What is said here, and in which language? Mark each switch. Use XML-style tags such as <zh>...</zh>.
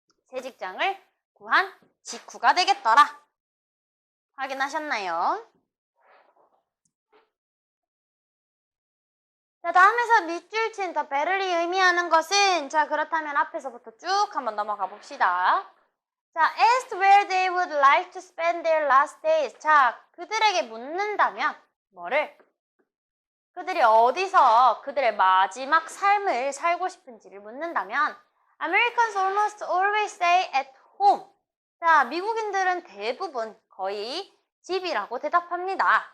<ko>새 직장을 구한 직후가 되겠더라. 확인하셨나요? 자, 다음에서 밑줄 친 더 betterly 의미하는 것은 자, 그렇다면 앞에서부터 쭉 한번 넘어가 봅시다.</ko> <en>자, asked where they would like to spend their last days.</en> <ko>자, 그들에게 묻는다면 뭐를? 그들이 어디서 그들의 마지막 삶을 살고 싶은지를 묻는다면</ko> <en>Americans almost always say at home.</en> <ko>자, 미국인들은 대부분 거의 집이라고 대답합니다.</ko>